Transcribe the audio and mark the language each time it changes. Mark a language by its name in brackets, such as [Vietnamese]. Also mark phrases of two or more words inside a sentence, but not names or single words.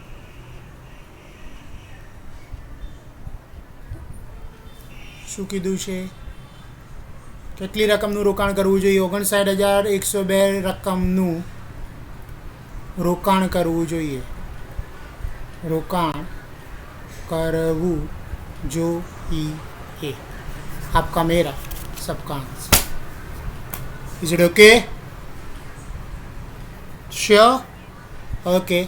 [Gujarati] શું કીધું છે? કેટલી રકમનું રોકાણ કરવું જોઈએ? 59,102 રકમનું રોકાણ કરવું જોઈએ. રોકાણ કરવું જોઈએ. [Hindi] आपका मेरा सबका आंसर. [English] Is it okay? Sure? Okay.